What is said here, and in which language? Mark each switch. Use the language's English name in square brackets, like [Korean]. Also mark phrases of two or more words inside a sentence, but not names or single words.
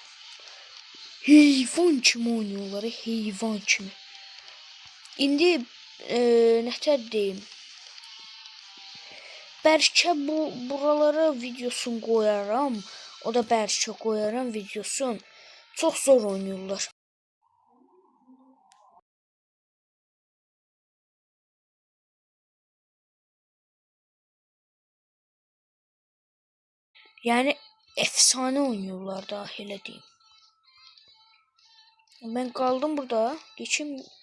[Azerbaijani] Heyvan kimi oynuyorlar. Heyvan kimi. İndi nətər deyim. Bəlkə buralara videosunu qoyaram. O da bəlkə qoyaram videosun. Çox zor oynuyorlar. [Turkish] Yani efsane oynuyorlar da, [Azerbaijani] elə deyim. [Turkish] Ben kaldım burada. Geçim.